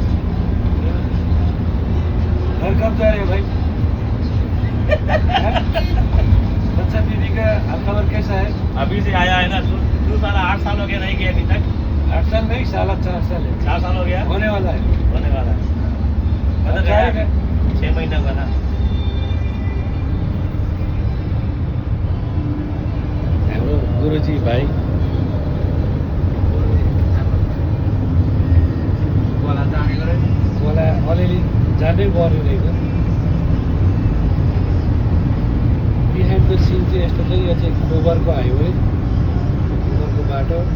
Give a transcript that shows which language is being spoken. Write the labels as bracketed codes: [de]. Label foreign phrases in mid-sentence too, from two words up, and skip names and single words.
[hi] घर कब जा रहे हो भाई? बच्चा बीवी का हालखबर कैसा है? अभी से आया है ना, तू साला 8 साल हो गया नहीं गया अभी तक। 8 साल नहीं, साला 4 साल है। 4 साल हो गया, होने वाला है। होने वाला है। मतलब जाएगा 6 महीना हुआ ना। [ne] हाम्रो गुरुजी भाइ खोला अलिअलि जाँदै पर्ने रहेछ। [en] behind the scene [ne] चाहिँ यस्तो चाहिँ यो चाहिँ गोबरको हाइवे, गोबरको बाटो।